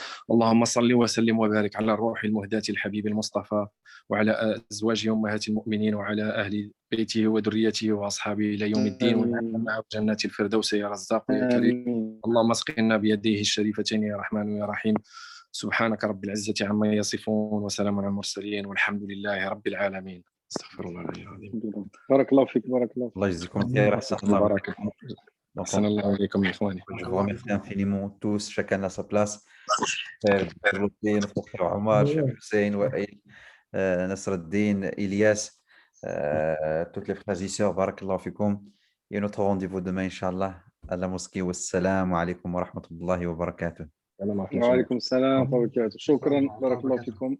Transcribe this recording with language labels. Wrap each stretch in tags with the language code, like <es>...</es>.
<ar>اللهم صل وسلم وبارك على الروح المهداة الحبيب المصطفى، وعلى أزواجه أمهات المؤمنين، وعلى أهل بيته وذريته وأصحابه إلى يوم الدين، ونعم معه جنات الفردوس يا رزاق يا كريم. اللهم اسقنا بيديه الشريفتين يا رحمن يا رحيم. سبحانك رب العزة عما يصفون، وسلام على المرسلين، والحمد لله رب العالمين. استغفر الله العلي العظيم. الحمد لله. بارك الله فيك، بارك الله فيك. الله يجزيكم خير. أحسن الله البركة.</ar> <fr>Donc,</fr> <ar>أحسن الله إليكم يا إخواني.</ar> <fr>je vous remercie infiniment tous, chacun à sa place. Frère Nurdin, frère Omar, Cheikh Hussein, Wael, Nasreddin, Ilyas, toutes les frères et sœurs, barakallahu fikoum. Et notre rendez-vous demain, Inch'Allah, à la mosquée.</fr> <ar>Wassalamu alaikum wa rahmatullahi wa barakatuh. السلام ورحمة الله وعليكم السلام ورحمة الله وبركاته. شكرا، بارك الله فيكم.</ar>